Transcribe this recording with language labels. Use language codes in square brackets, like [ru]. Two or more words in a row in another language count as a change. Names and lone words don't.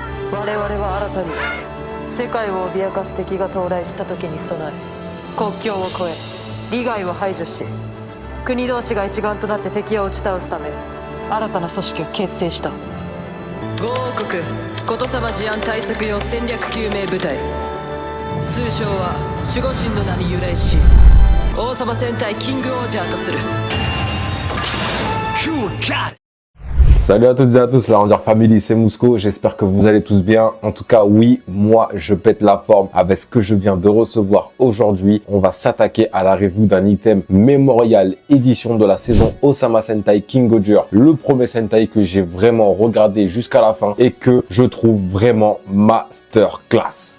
[ja] 我々は新たに世界を脅かす敵が到来した時に備え、国境を越え利害を排除し、国同士が一丸となって敵を打ち倒すため新たな組織を結成した。5王国ことさま事案対策用戦略救命部隊、通称は守護神の名に由来し、王様戦隊キングオージャーとする。 [fr] Salut à toutes et à tous, la Ranger Family, c'est Mousco, j'espère que vous allez tous bien. En tout cas, oui, moi, je pète la forme avec ce que je viens de recevoir aujourd'hui. On va s'attaquer à la review d'un item mémorial édition de la saison Osama Sentai King-Oger, le premier Sentai que j'ai vraiment regardé jusqu'à la fin et que je trouve vraiment masterclass.